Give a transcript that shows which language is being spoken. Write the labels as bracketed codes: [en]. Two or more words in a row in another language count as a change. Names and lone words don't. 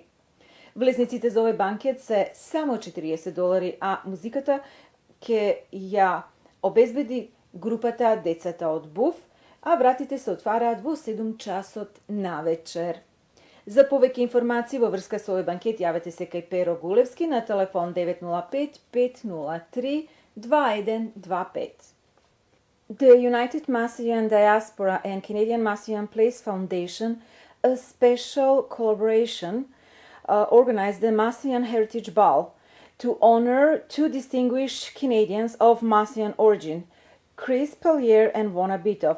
[mk] Влезниците за овој банкет се само $40, а музиката ќе ја обезбеди групата Децата од Буф, а вратите се отвараат во 7 часот на вечер. За повеќе информации во врска со овој банкет јавете се кај Перо Гулевски на телефон 905-503-2125. [en] The United Macedonian Diaspora and Canadian Macedonian Place Foundation, a special collaboration, organized the Macedonian Heritage Ball to honor two distinguished Canadians of Macedonian origin, Chris Pellier and Vona Bitov.